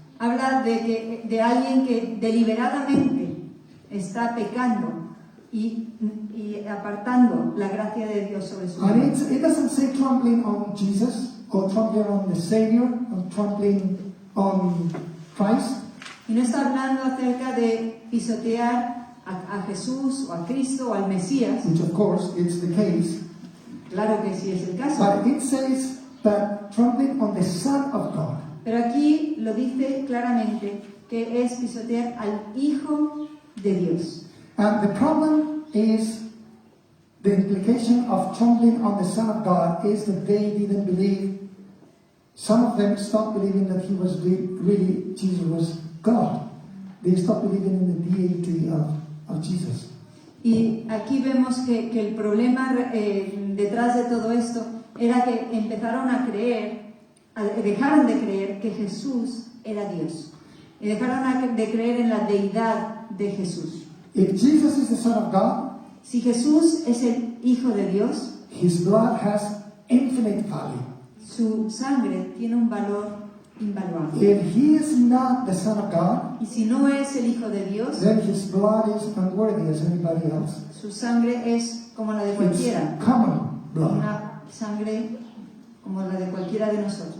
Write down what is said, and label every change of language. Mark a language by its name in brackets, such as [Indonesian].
[Spanish] Habla de alguien que deliberadamente está pecando y apartando la gracia de Dios sobre su vida. [English] And it doesn't say trampling on Jesus or trampling on the Savior or trampling on Christ. [Spanish] Y no está hablando acerca de pisotear a Jesús o a Cristo o al Mesías. [English] Which of course it's the case. [Spanish] Claro que sí es el caso. [English] But it says that trampling on the Son of God. [Spanish] Pero aquí lo dice claramente que es pisotear al Hijo de Dios. [English] And the problem is the implication of trampling on the Son of God is that they didn't believe. Some of them stopped believing that he was really Jesus was God. They stopped believing in the deity of Jesus. [Spanish] Y aquí vemos que el problema detrás de todo esto era que empezaron a creer, dejaron de creer que Jesús era Dios. Y dejaron de creer en la deidad de Jesús. [English] If Jesus is the Son of God, [Spanish] si Jesús es el Hijo de Dios, [English] his blood has infinite value. [Spanish] Su sangre tiene un valor invaluable. [English] If he is not the Son of God, [Spanish] y si no es el Hijo de Dios, [English] then his blood is unworthy as anybody else. [Spanish] Su sangre es como la de cualquiera. [English] It's common blood. [Spanish] Una sangre como la de cualquiera de nosotros.